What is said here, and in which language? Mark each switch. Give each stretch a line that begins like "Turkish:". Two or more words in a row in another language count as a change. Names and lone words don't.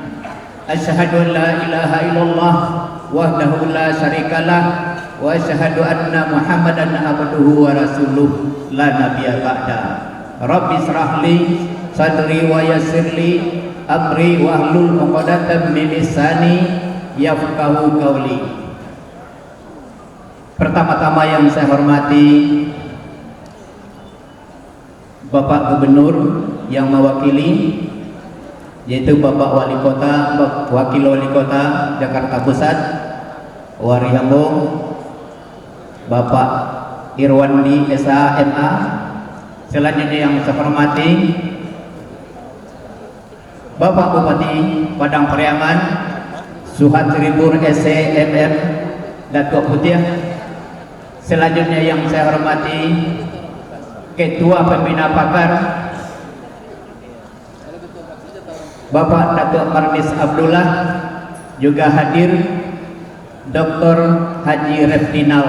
Arabic: أشهد أن لا إله إلا الله وحده لا شريك له وأشهد أن محمدا عبده ورسوله لا نبي بعد. رب اشرح لي صدري ويسر لي أمري واحلل عقدة من لساني يفقهوا قولي.
Indonesian: Pertama-tama yang saya hormati Bapak Gubernur yang mewakili, yaitu Bapak Wali Kota, Wakil Wali Kota Jakarta Pusat, Warihambung, Bapak Irwandi SHMA. Selanjutnya yang saya hormati Bapak Bupati Padang Pariaman, Suhat Tribur SCMM Datuk Putih. Selanjutnya yang saya hormati Ketua Pembina Pakar Bapak Datuk Marnis Abdullah, juga hadir Dr. Haji Refdinal.